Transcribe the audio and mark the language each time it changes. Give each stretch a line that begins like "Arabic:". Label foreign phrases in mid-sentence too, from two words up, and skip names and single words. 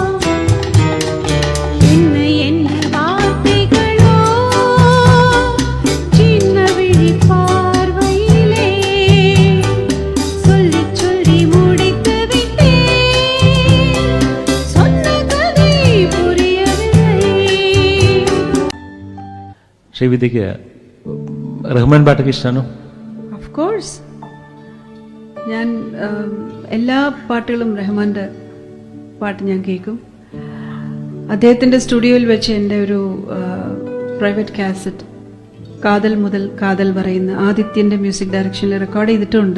Tamil: என்ன வார்த்தைகளோ சின்ன விழி பார்வையிலே சொல்லி சொல்லி முடித்து விட்டேன். சொன்ன கதை புரியவில்லை.
Malayalam: ശ്രീവിദ്യക്ക് റഹ്മാൻ പാട്ടൊക്കെ ഇഷ്ടമാണോ?
English: of course.
Malayalam: ഞാൻ എല്ലാ പാട്ടുകളും റഹ്മാൻ്റെ പാട്ട് ഞാൻ കേൾക്കും. അദ്ദേഹത്തിൻ്റെ സ്റ്റുഡിയോയിൽ വെച്ച് എൻ്റെ ഒരു
English: private cassette
Malayalam: കാതൽ മുതൽ കാതൽ പറയുന്ന ആദിത്യൻ്റെ മ്യൂസിക് ഡയറക്ഷനിൽ റെക്കോർഡ് ചെയ്തിട്ടുണ്ട്.